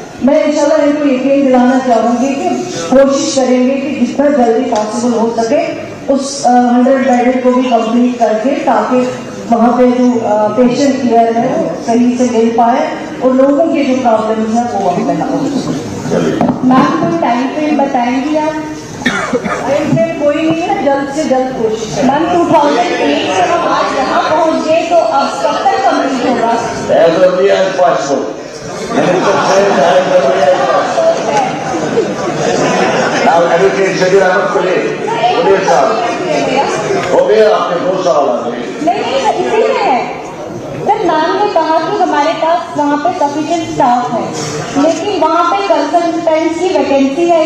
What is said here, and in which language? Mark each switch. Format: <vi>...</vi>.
<hi>मैं इंशाल्लाह इनको यकीन दिलाना चाहूंगी कि कोशिश करेंगे कि जितना जल्दी पॉसिबल हो सके उस 100 बेडेड को भी कंप्लीट करके, ताकि वहाँ पे जो पेशेंट केयर है वो सही से मिल पाए और लोगों के जो प्रॉब्लम्स हैं वो वहाँ पे ना हो। मैम कोई टाइम फ्रेम बताएंगी आप? टाइम फ्रेम कोई नहीं है, जल्द से जल्द कोशिश मैम 2008 से हम आज यहाँ पहुँच गए, तो अब कब तक कंप्लीट होगा?</hi> <en>as early as possible. Minister says as early as possible. Now educate</en> <hi>Shadir Ahmed खुले साहब हो गए आपके 2 साल आ गए। नहीं इसी में है सर। मैम ने कहा कि हमारे पास वहाँ पे सफिशिएंट स्टाफ है, लेकिन वहाँ पे कंसल्टेंट्स की वैकेंसी है।</hi>